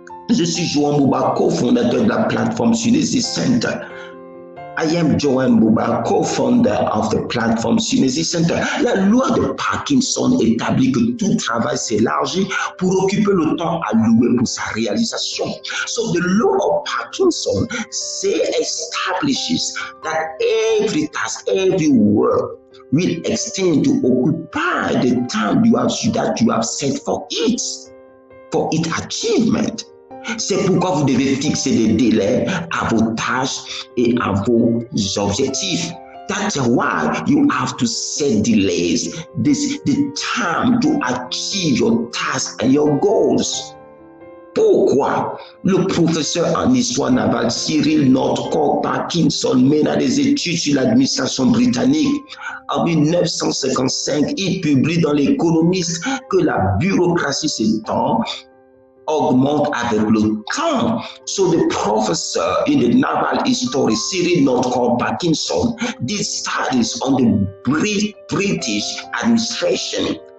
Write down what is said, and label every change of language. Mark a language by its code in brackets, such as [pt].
[fr] Je suis Johan Bouba, co-fondateur de la plateforme Synesis Center. [en] I am Johan Bouba, co-founder of the platform Synesis Center. [fr] La loi de Parkinson établit que tout travail s'élargit pour occuper le temps alloué pour sa réalisation. [en] So the law of Parkinson establishes that every task, every work will extend to occupy the time that you have set for its achievement. [fr] C'est pourquoi vous devez fixer des délais à vos tâches et à vos objectifs. [en] That's why you have to set delays, the time to achieve your tasks and your goals. [fr] Pourquoi le professeur en histoire navale Cyril Northcote Parkinson mena des études sur l'administration britannique? En 1955, il publie dans l'Économiste que la bureaucratie s'étend augmente avec le temps. [en] So the professor in the naval history, Cyril Northcote Parkinson, did studies on the British administration.